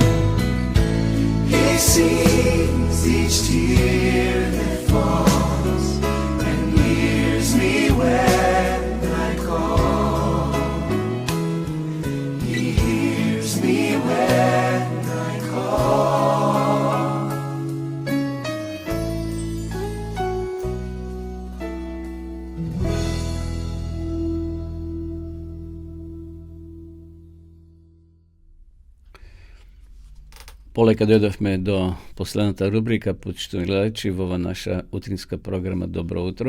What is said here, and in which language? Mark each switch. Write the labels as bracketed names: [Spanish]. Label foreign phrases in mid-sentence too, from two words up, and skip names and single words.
[English] He sees each tear that falls and hears me when I call. He hears me when I call. [Macedonian] Полека дојдовме до последната рубрика, почитувани гледачи, во ова наша утринска програма Добро утро.